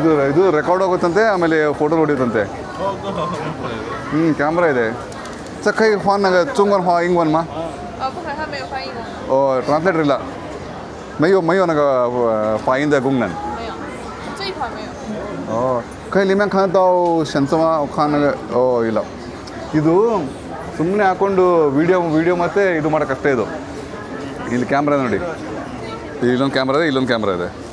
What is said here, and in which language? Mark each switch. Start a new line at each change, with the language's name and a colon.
Kannada: ಇದು ರೆಕಾರ್ಡ್ ಆಗುತ್ತಂತೆ, ಆಮೇಲೆ photo ಹೊಡಿಯುತ್ತಂತೆ. Camera ಇದೆ.
Chinese: 这可以换那个中文话英文吗？不可以，他没有翻译功能，哦，translator 了，没有那个发音的功能。没有，这一款没有。哦，可以里面看得到选择吗？我看那个
Kannada: ಇಲ್ಲ ಇದು ಸುಮ್ಮನೆ ಹಾಕೊಂಡು ವಿಡಿಯೋ ಮತ್ತೆ ಇದು ಮಾಡೋಕ್ಕಷ್ಟೇ ಇದು. ಇಲ್ಲಿ ಕ್ಯಾಮ್ರಾ ನೋಡಿ, ಇಲ್ಲೊಂದು ಕ್ಯಾಮ್ರಾ ಇದೆ, ಇಲ್ಲೊಂದು ಕ್ಯಾಮ್ರಾ ಇದೆ.